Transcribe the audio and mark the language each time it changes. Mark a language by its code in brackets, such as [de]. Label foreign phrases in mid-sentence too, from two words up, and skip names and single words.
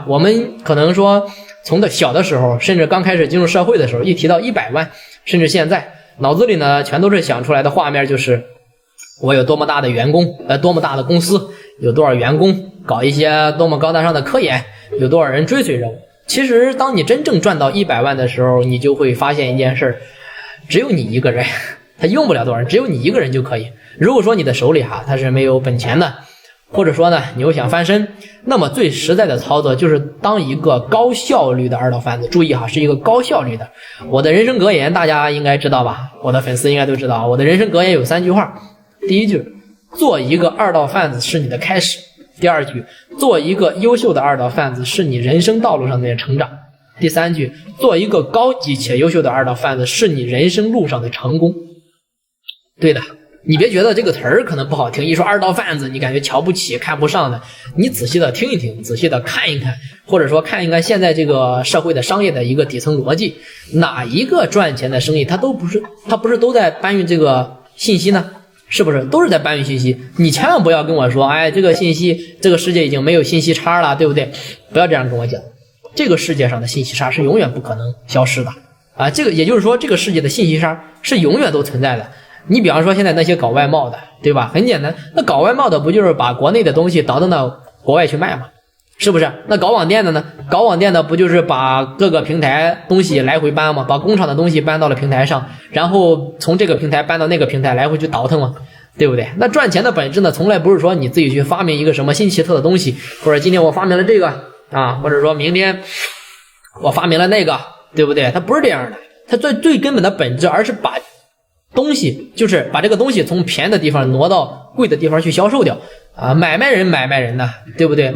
[zh] 我們可能說從小的时候，甚至剛開始進入社會的時候，一提到100萬，甚至現在腦子裡呢全都是想出來的畫面，就是我有多麼大的員工，多麼大的公司，有多少員工，搞一些多麼高大上的科研，有多少人追隨着我。其實當你真正賺到100万的时候，你就會發現一件事，只有你一個人，他用不了多少人，只有你一個人就可以。如果說你的手裡他是沒有本錢的，或者說呢你又想翻身，那麼最實在的操作就是當一個高效率的二道販子。注意是一個高效率的。我的人生格言大家應該知道吧，我的粉絲应该都知道。我的人生格言有3句話。第一句，做一個二道販子是你的開始。第二句，做一個優秀的二道販子是你人生道路上的成長。第三句，做一個高級且優秀的二道販子是你人生路上的成功。对的，你別覺得這個詞兒可能不好聽，一說二道販子你感覺瞧不起看不上的，你仔細的聽一聽，仔細的看一看，或者說看一看現在這個社會的商業的一個底層邏輯，哪一個賺錢的生意它不是都在搬運這個信息呢？是不是都是在搬運信息？你千萬不要跟我說這個信息，這個世界已經沒有信息差了，對不對？不要這樣跟我講，這個世界上的信息差是永遠不可能消失的這個也就是說這個世界的信息差是永遠都存在的。你比方說現在那些搞外贸的，对吧？很簡单，那搞外贸的不就是把国內的東西倒腾到國外去賣嗎？是不是？那搞网店的呢？搞網店的不就是把各個平台東西來回搬嗎？把工廠的東西搬到了平台上，然後從這個平台搬到那個平台來回去倒騰嗎？對不對？那賺錢的本質呢，從來不是說你自己去發明一個什麼新奇特的東西，或者今天我發明了這個或者說明天我發明了那個，對不對？它不是這樣的，它最根本的本質，而是把東西，就是把這個東西從便宜的地方挪到貴的地方去銷售掉買賣人呢，對不對？